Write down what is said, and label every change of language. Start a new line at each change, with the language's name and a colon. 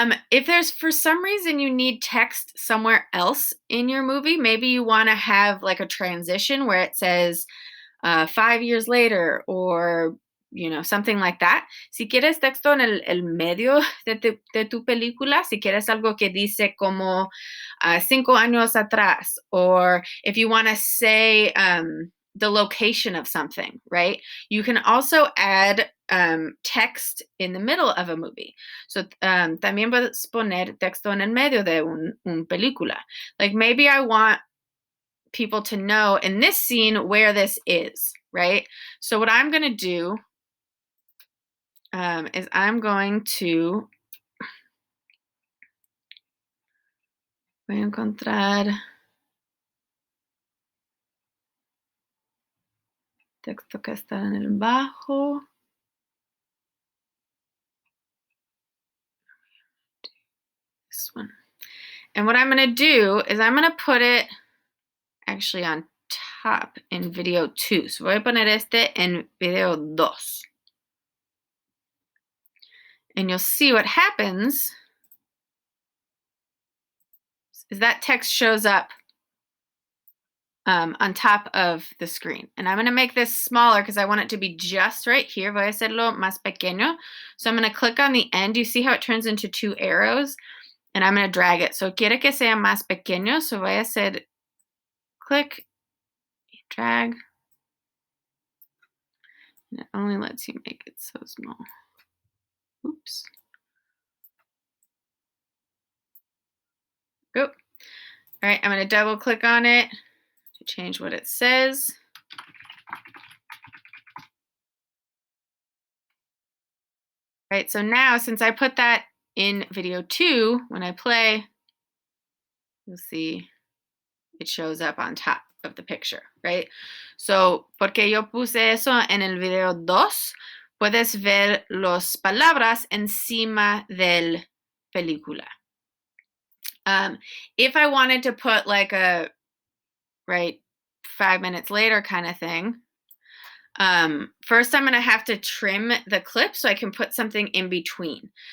English: If there's for some reason you need text somewhere else in your movie, maybe you want to have like a transition where it says 5 years later or something like that.
Spanish: Si quieres texto en el medio de tu película, si quieres algo que dice como 5 años atrás,
English: or if you want to say the location of something, right? You can also add text in the middle of a movie.
Spanish: So también puedes poner texto en el medio de un película.
English: Like maybe I want people to know in this scene where this is, right? So what I'm going to do is I'm going to
Spanish: voy a encontrar texto que está en el bajo.
English: This one. And what I'm going to do is I'm going to put it actually on top in video 2.
Spanish: So voy a poner este en video 2.
English: And you'll see what happens is that text shows up on top of the screen. And I'm going to make this smaller because I want it to be just right here.
Spanish: Voy a hacerlo más pequeño.
English: So I'm going to click on the end. You see how it turns into 2 arrows? And I'm going to drag it.
Spanish: So quiere que sea más pequeño. So voy a hacer click, drag.
English: And it only lets you make it so small. Oops. Go. All right, I'm going to double click on it to change what it says. All right, so now since I put that in video 2, when I play, you'll see it shows up on top of the picture, right?
Spanish: So, porque yo puse eso en el video 2, puedes ver las palabras encima del película.
English: If I wanted to put like a, 5 minutes later kind of thing, first I'm going to have to trim the clip so I can put something in between.